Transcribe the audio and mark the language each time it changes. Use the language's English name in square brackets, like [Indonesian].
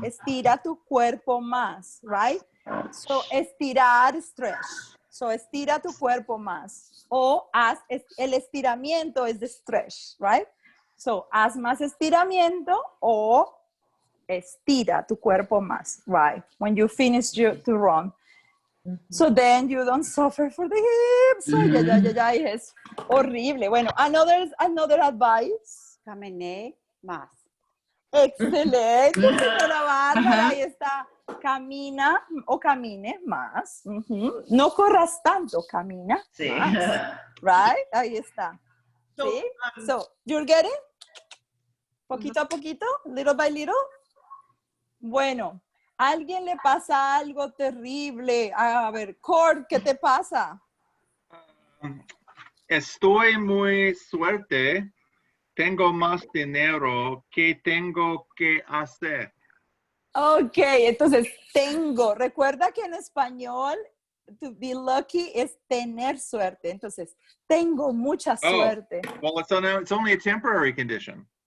[Spanish] Estira tu cuerpo más, right? So, estirar, stretch. So, estira tu cuerpo más. O haz, el estiramiento es de stretch, right? So, haz más estiramiento o estira tu cuerpo más, right? [English] When you finish to run. So then you don't suffer for the hips. [Spanish] Ay, es horrible. Bueno, [English] another advice. [Spanish] Caminé más. Excelente, señora Bárbara. Ahí está. Camina o camine más. No corras tanto, camina más. [English] Right? [Spanish] Ahí está. [English] ¿Sí? So, you're getting? [Spanish] Poquito a poquito, [English] little by little. [Spanish] Bueno, ¿a alguien le pasa algo terrible? A ver, Cord, ¿qué te pasa? Estoy muy suerte. Tengo más dinero. ¿Qué tengo que hacer? Ok, entonces tengo. Recuerda que en español, [English] to be lucky [Spanish] es tener suerte. Entonces, tengo mucha suerte. [English] Well, it's only a temporary condition.